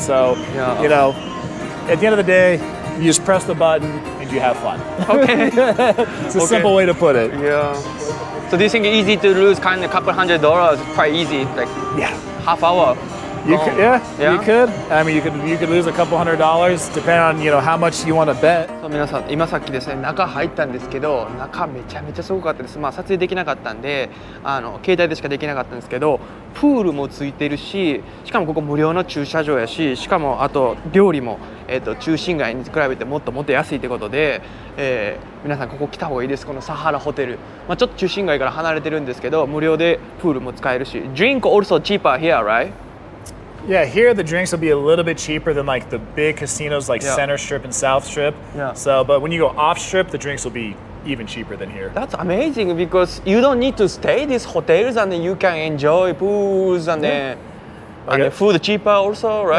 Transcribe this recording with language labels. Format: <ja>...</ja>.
<en>So, you know, at the end of the day, you just press the button and you have fun. Okay. It's a simple way to put it. Yeah. So do you think it's easy to lose kind of a couple $100? Quite easy, like half hour. You could, you could. I mean, you could lose a couple $100 depending on how much you want to bet.</en> <ja>皆さん、今さっきですね、中入ったんですけど、中めちゃめちゃすごかったです。まあ撮影できなかったんで、携帯でしかできなかったんですけど、プールもついてるし、しかもここ無料の駐車場やし、しかもあと料理も中心街に比べてもっと安いってことで、皆さんここ来た方がいいです。このサハラホテル。まあちょっと中心街から離れてるんですけど、無料でプールも使えるし、</ja> <en>Drink also cheaper here, right? Yeah, here the drinks will be a little bit cheaper than like the big casinos like Center Strip and South Strip. Yeah. So, but when you go off Strip, the drinks will be even cheaper than here. That's amazing because you don't need to stay these hotels and then you can enjoy pools and then the food cheaper also, right?</en>